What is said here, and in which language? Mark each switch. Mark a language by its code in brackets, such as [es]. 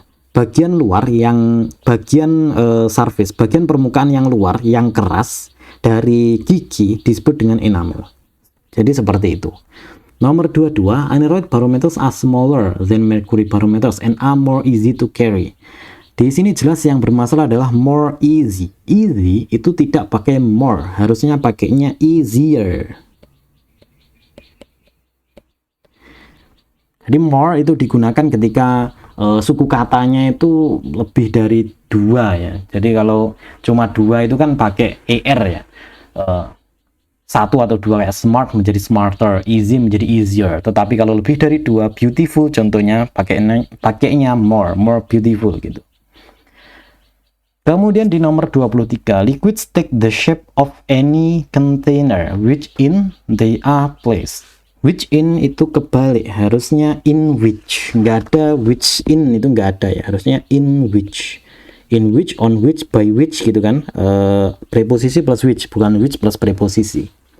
[id] bagian luar yang surface, bagian permukaan yang luar yang keras dari gigi disebut dengan enamel. Jadi seperti itu. Nomor 22, [en] aneroid barometers are smaller than mercury barometers and are more easy to carry. [id] Di sini jelas yang bermasalah adalah [en] more easy. [id] Easy itu tidak pakai more, harusnya pakainya easier. Jadi more itu digunakan ketika suku katanya itu lebih dari 2 ya. Jadi kalau cuma 2 itu kan pakai er ya. 1 atau 2 kayak smart menjadi smarter, easy menjadi easier. Tetapi kalau lebih dari 2, beautiful contohnya pakainya [en] more beautiful [id] gitu. Kemudian di nomor 23, [en] liquids take the shape of any container which in they are placed. [id] Which in itu kebalik, harusnya in which, nggak ada which in, itu nggak ada ya, harusnya in which, on which, by which gitu kan, preposisi plus which, bukan which plus preposisi.